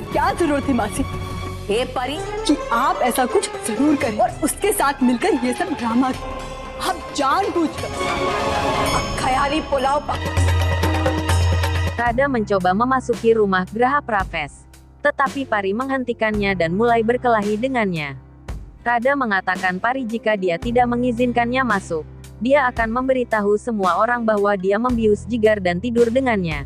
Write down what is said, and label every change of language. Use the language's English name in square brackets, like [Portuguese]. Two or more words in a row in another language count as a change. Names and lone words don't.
[Hindi] क्या जरूरत थी मासी हे परी, कि आप ऐसा कुछ जरूर करें और उसके साथ मिलकर ये सब ड्रामा आप जानबूझकर ख़याली पुलाव Pak. [Indonesian] Rada mencoba memasuki rumah Graha Praves. Tetapi Pari menghentikannya dan mulai berkelahi dengannya. Rada mengatakan Pari jika dia tidak mengizinkannya masuk, dia akan memberitahu semua orang bahwa dia membius Jigar dan tidur dengannya.